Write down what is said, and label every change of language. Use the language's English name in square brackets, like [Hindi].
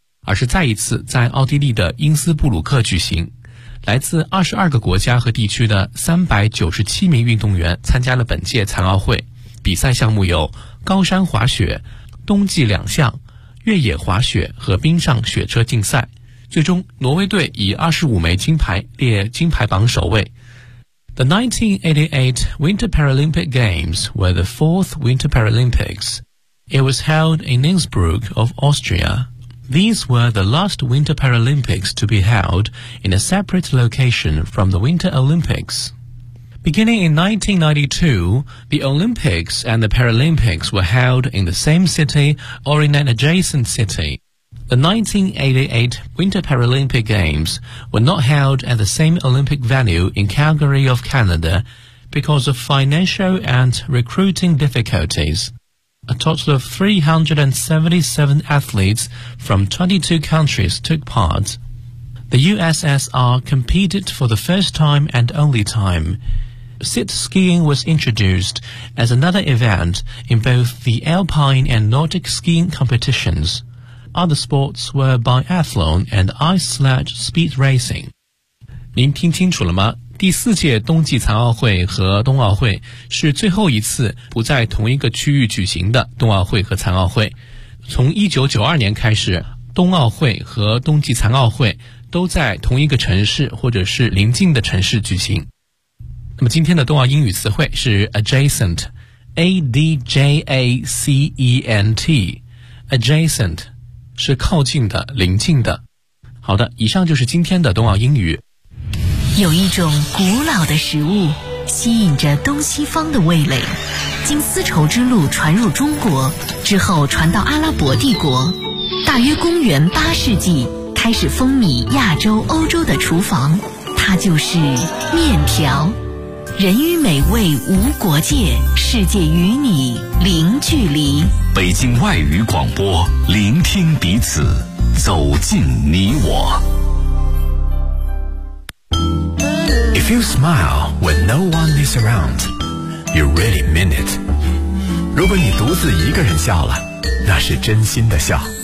[Chinese] 而是再一次在奥地利的因斯布鲁克举行，来自22个国家和地区的397名运动员参加了本届残奥会，比赛项目有高山滑雪、冬季两项、越野滑雪和冰上雪车竞赛，最终挪威队以25枚金牌列金牌榜首位。 [English] The 1988 Winter Paralympic Games were the fourth Winter Paralympics. It was held in Innsbruck of Austria. These were the last Winter Paralympics to be held in a separate location from the Winter Olympics. Beginning in 1992, the Olympics and the Paralympics were held in the same city or in an adjacent city. The 1988 Winter Paralympic Games were not held at the same Olympic venue in Calgary of Canada because of financial and recruiting difficulties. A total of 377 athletes from 22 countries took part. The USSR competed for the first time and only time. Sit skiing was introduced as another event in both the alpine and Nordic skiing competitions. Other sports were biathlon and ice sledge speed racing. [Chinese] 您听清楚了吗？第四届冬季残奥会和冬奥会是最后一次不在同一个区域举行的冬奥会和残奥会。从1992年开始，冬奥会和冬季残奥会都在同一个城市或者是邻近的城市举行。那么今天的冬奥英语词汇是 adjacent, A-D-J-A-C-E-N-T, adjacent, 是靠近的、邻近的。好的，以上就是今天的冬奥英语。有一种古老的食物吸引着东西方的味蕾，经丝绸之路传入中国之后传到阿拉伯帝国，大约公元8世纪开始风靡亚洲欧洲的厨房，它就是面条。人与美味无国界，世界与你零距离。北京外语广播，聆听彼此，走进你我。 [English] If you smile when no one is around, you really mean it. [Chinese] 如果你独自一个人笑了，那是真心的笑。